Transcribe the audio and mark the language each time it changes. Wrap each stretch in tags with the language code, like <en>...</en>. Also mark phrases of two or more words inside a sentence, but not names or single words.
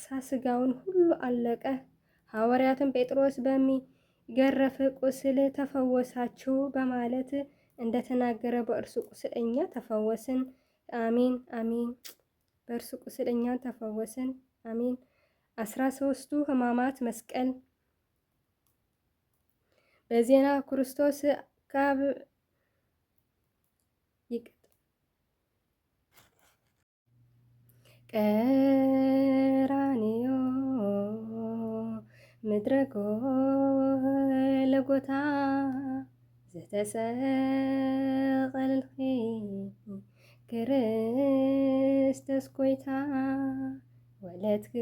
<am>ሥጋውን ሁሉ አለቀ። ሐዋርያትም ጴጥሮስ በሚገረፍ ቁስል ተፈወሳችሁ በማለት እንደተናገረ በእርሱ ቁስል እኛ ተፈወስን። አሜን አሜን። በእርሱ ቁስል እኛ ተፈወስን። አሜን። 13ቱ ሕማማት መስቀል። በዜና ክርስቶስ ካብ</am> <ti>ቀራንዮ ምድረ ጎልጎታ ዘተሰቀልኺ ክርስቶስ ጐይታ ወለት</ti>